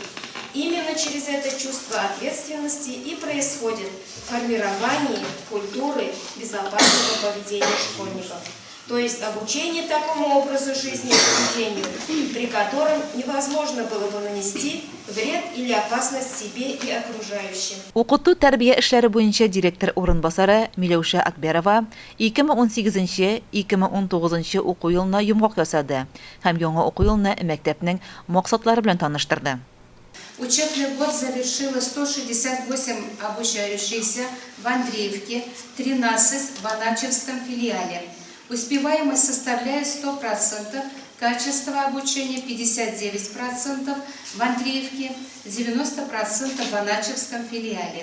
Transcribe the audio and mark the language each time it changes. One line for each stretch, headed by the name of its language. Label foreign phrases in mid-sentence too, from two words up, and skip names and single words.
Russian: Именно через это чувство ответственности и происходит формирование культуры безопасного поведения школьников. То есть обучение такому образу жизни и поведению, при котором невозможно было бы нанести вред или опасность себе и окружающим.
Tatar: Укыту тәрбия эшләре буенча директор урынбасары Миләүшә Акберова 2018-2019 уку елына йомгак ясады һәм яңа уку елны мәктәпнең максатлары белән таныштырды.
Russian: Учебный год завершило 168 обучающихся в Андреевке, 13 в Аначевском филиале. Успеваемость составляет 100%, качество обучения 59% в Андреевке, 90% в Аначевском филиале.